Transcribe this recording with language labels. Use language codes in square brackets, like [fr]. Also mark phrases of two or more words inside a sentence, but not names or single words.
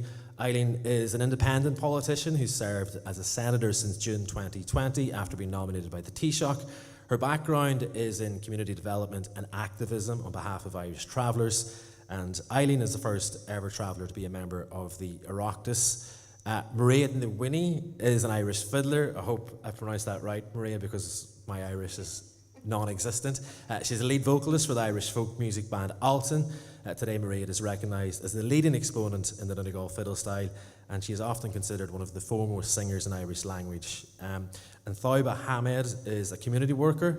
[en] Eileen is an independent politician who served as a senator since June 2020 after being nominated by the Taoiseach. Her background is in community development and activism on behalf of Irish travellers, and Eileen is the first ever traveller to be a member of the Oireachtas. Maria Nwini is an Irish fiddler. I hope I pronounced that right, Maria, because my Irish is non-existent. She's a lead vocalist for the Irish folk music band Alton. Today, Maria is recognised as the leading exponent in the Donegal fiddle style, and she is often considered one of the foremost singers in Irish language. And Taiba Hamed is a community worker.